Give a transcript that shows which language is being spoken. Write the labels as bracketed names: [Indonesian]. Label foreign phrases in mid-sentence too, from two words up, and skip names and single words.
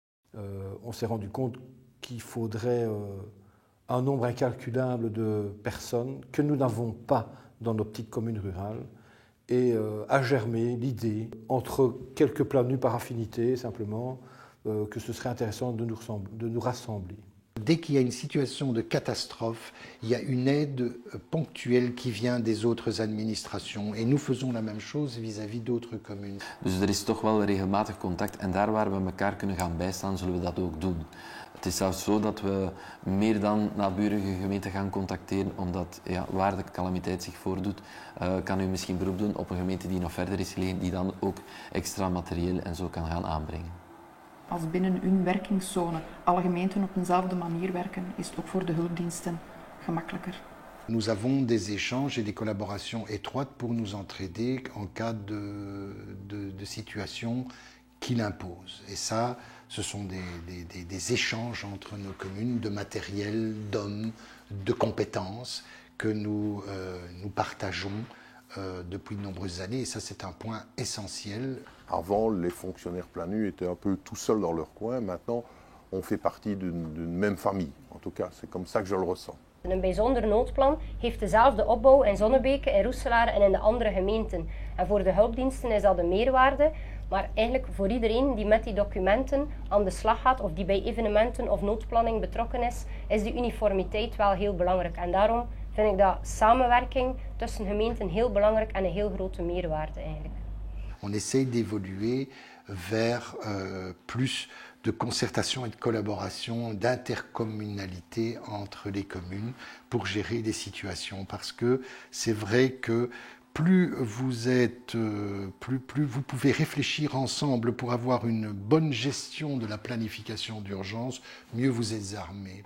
[French] On s'est rendu compte qu'il faudrait un nombre incalculable de personnes que nous n'avons pas dans nos petites communes rurales, et a germé l'idée, entre quelques plats nus par affinité simplement, que ce serait intéressant de nous rassembler. Dès qu'il y a une situation de catastrophe, il y a une aide ponctuelle qui vient des autres administrations. Et nous faisons la même chose vis-à-vis d'autres communes. [Dutch] Dus er is toch wel regelmatig contact en daar waar we elkaar kunnen gaan bijstaan, zullen we dat ook doen. Het is zelfs zo dat we meer dan naburige gemeenten gaan contacteren, omdat waar de calamiteit zich voordoet, kan u misschien beroep doen op een gemeente die nog verder is gelegen, die dan ook extra materieel en zo kan gaan aanbrengen. Als binnen hun werkingszone alle gemeenten op dezelfde manier werken, is het ook voor de hulpdiensten gemakkelijker. [French] Nous avons des échanges et des collaborations étroites pour nous entraider en cas de situation qui l'impose. Et ça, ce sont des échanges entre nos communes de matériel, d'hommes, de compétences que nous partageons depuis de nombreuses années. Et ça, c'est un point essentiel. Avant, les fonctionnaires planus étaient un peu tout seuls dans leur coin. Maintenant, on fait partie d'une même famille. En tout cas, c'est comme ça que je le ressens. [Dutch] Een bijzonder noodplan heeft dezelfde opbouw in Zonnebeke, in Roeselaar en in de andere gemeenten. En voor de hulpdiensten is dat een meerwaarde. Maar eigenlijk voor iedereen die met die documenten aan de slag gaat of die bij evenementen of noodplanning betrokken is die uniformiteit wel heel belangrijk. En daarom vind ik dat samenwerking tussen gemeenten heel belangrijk en een heel grote meerwaarde eigenlijk. [French] On essaye d'évoluer vers plus de concertation et de collaboration, d'intercommunalité entre les communes pour gérer des situations. Parce que c'est vrai que plus vous pouvez réfléchir ensemble pour avoir une bonne gestion de la planification d'urgence, mieux vous êtes armés.